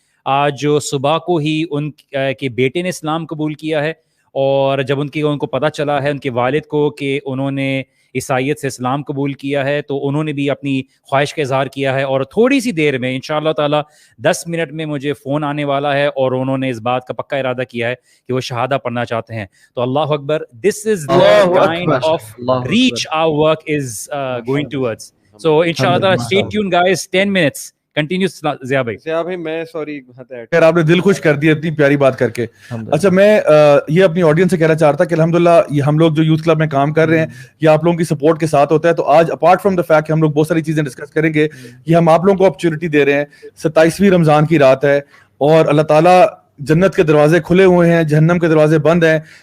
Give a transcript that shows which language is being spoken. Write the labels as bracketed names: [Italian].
[Urdu] آج صبح کو ہی ان کے بیٹے نے اسلام قبول کیا ہے, اور جب ان کو پتہ چلا ہے ان کے والد کو کہ انہوں نے عیسائیت سے اسلام قبول کیا ہے, تو انہوں نے بھی اپنی خواہش کا اظہار کیا ہے, اور تھوڑی سی دیر میں انشاءاللہ تعالی 10 منٹ میں مجھے فون آنے والا ہے, اور انہوں نے اس بات کا پکا ارادہ کیا ہے کہ وہ شہادہ پڑھنا چاہتے ہیں. تو اللہ اکبر, [English] This is the kind of reach our work is going towards. So inshallah ta'ala stay tuned guys, 10 minutes continue. [Urdu] Zia بھائی میں سوری, خیر آپ نے دل خوش کر دیا اتنی پیاری بات کر کے. اچھا میں یہ اپنی آڈینس سے کہنا چاہ رہا تھا کہ الحمدللہ یہ ہم لوگ جو یوتھ کلب میں کام کر رہے ہیں یہ آپ لوگوں کی سپورٹ کے ساتھ ہوتا ہے. تو آج [English] apart from the fact [Urdu] کہ ہم لوگ بہت ساری چیزیں ڈسکس کریں گے, یہ ہم آپ لوگوں کو اپرچونٹی دے رہے ہیں. 27ویں رمضان کی رات ہے اور اللہ تعالیٰ جنت کے دروازے کھلے ہوئے ہیں, جہنم کے دروازے بند ہیں.